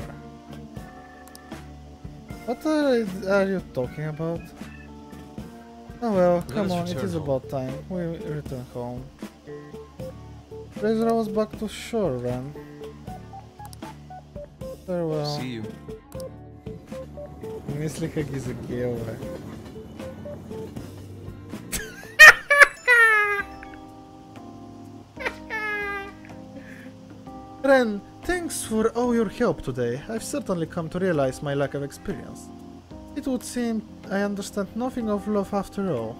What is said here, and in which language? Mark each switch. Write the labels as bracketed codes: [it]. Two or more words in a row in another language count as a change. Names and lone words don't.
[en] What are you talking about? Oh well, Let come us on, it return is home. about time. We return home. Razor was back to shore, Ren. Farewell. See you. [bg] Мислиха ги за гео, бе. [en] Ren, thanks for all your help today. I've certainly come to realize my lack of experience. It would seem I understand nothing of love after all.